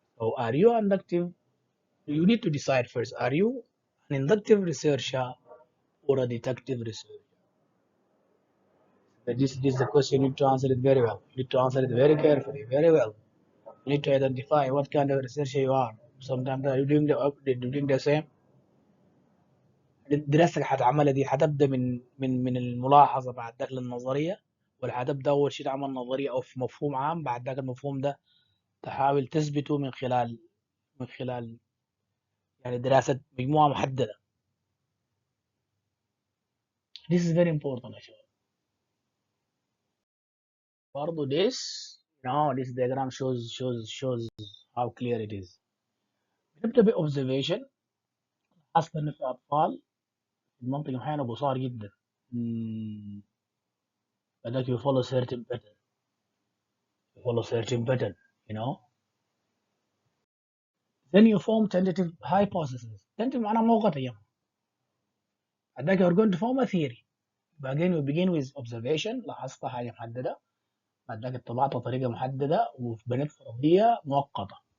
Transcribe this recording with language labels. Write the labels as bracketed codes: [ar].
[en] So are you inductive? You need to decide first, are you an inductive researcher or a deductive researcher? This is the question. You need to answer it very well. You need to answer it very carefully, very well. You need to identify what kind of researcher you are. Sometimes are you doing the same. [ar] دراستك حتعملها دي حتبدا من الملاحظه بعد ذاك للنظريه، ولا حتبدا اول شيء تعمل نظريه او في مفهوم عام بعد ذاك المفهوم ده تحاول تثبته من خلال من خلال يعني دراسة مجموعة محددة. [en] This is very important [ar] يا شباب. برضه [en] this diagram shows how clear it is. [ar] بنبدأ ب observation. أصلا إن في أطفال في المنطقة أحيانا بصار جدا. Hmm. بدك [en] you follow certain pattern. You follow certain pattern. You know. Then you form tentative hypothesis. [ar] Tentative معناها موقت أيام. بعدك [en] you're going to form a theory. Again we begin with observation. [ar] لاحظت حاجة محددة. بعدك اتبعت طريقة محددة وبنيت فرضية مؤقتة.